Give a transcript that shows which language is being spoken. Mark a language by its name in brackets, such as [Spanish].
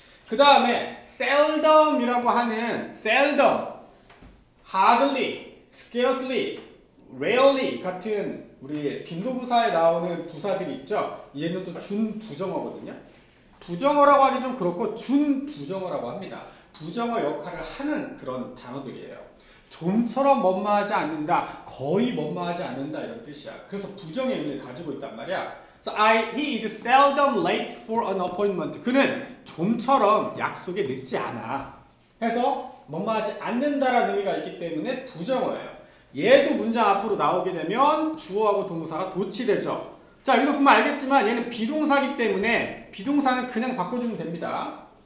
[Korean] 그 다음에 seldom이라고 하는 seldom, hardly, scarcely, rarely 같은 우리 빈도부사에 나오는 부사들이 있죠. 얘는 또 준부정어거든요. 부정어라고 하긴 좀 그렇고 준부정어라고 합니다. 부정어 역할을 하는 그런 단어들이에요. 좀처럼 뭐뭐하지 않는다, 거의 뭐뭐하지 않는다 이런 뜻이야. 그래서 부정의 의미를 가지고 있단 말이야. [English] So he is seldom late for an appointment. [Korean] 그는 좀처럼 약속에 늦지 않아. 해서 뭐뭐하지 않는다라는 의미가 있기 때문에 부정어예요. 얘도 문장 앞으로 나오게 되면 주어하고 동사가 도치되죠. 자, 이거 보면 알겠지만 얘는 비동사이기 때문에 비동사는 그냥 바꿔주면 됩니다.